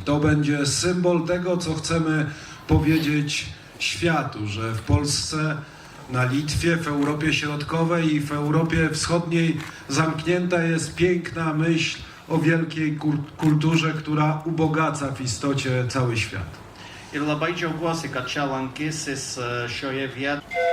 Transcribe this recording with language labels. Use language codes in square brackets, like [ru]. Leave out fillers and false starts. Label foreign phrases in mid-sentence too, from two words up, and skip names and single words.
[pl] To będzie symbol tego, co chcemy powiedzieć światu, że w Polsce, na Litwie, w Europie Środkowej i w Europie Wschodniej zamknięta jest piękna myśl o wielkiej kulturze, która ubogaca w istocie cały świat. [lt] Ir labai džiaugiuosi, kad čia lankysis šioje vietoje.